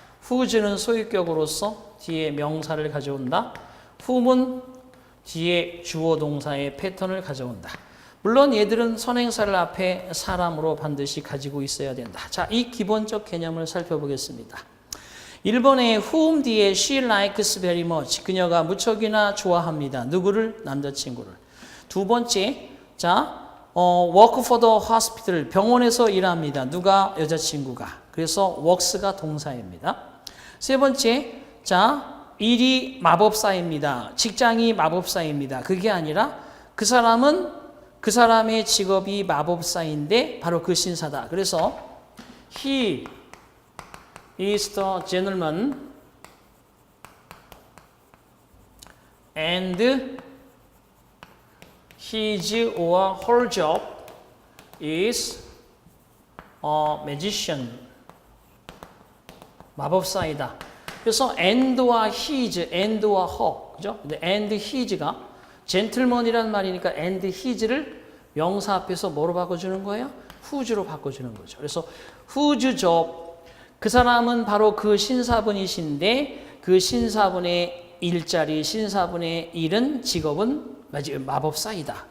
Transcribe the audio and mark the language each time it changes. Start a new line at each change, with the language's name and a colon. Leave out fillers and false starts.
Korean: whose는 소유격으로서 뒤에 명사를 가져온다. whom은 뒤에 주어 동사의 패턴을 가져온다. 물론 얘들은 선행사를 앞에 사람으로 반드시 가지고 있어야 된다. 자, 이 기본적 개념을 살펴보겠습니다. 1번에 whom 뒤에
English: she likes very much.
Korean: 그녀가 무척이나 좋아합니다. 누구를? 남자친구를. 두 번째, 자,
English: work for the hospital.
Korean: 병원에서 일합니다. 누가? 여자친구가. 그래서 works가 동사입니다. 세 번째, 자, 일이 마법사입니다. 직장이 마법사입니다. 그게 아니라 그 사람은 그 사람의 직업이 마법사인데 바로 그 신사다. 그래서
English: he is the gentleman and his or her job is a magician.
Korean: 마법사이다. 그래서 and와 his, and와 her, 그죠? 근데 and his가 gentleman이란 말이니까 and his를 명사 앞에서 뭐로 바꿔주는 거예요? whose로 바꿔주는 거죠. 그래서 whose job, 그 사람은 바로 그 신사분이신데 그 신사분의 일자리, 신사분의 일은 직업은 마법사이다.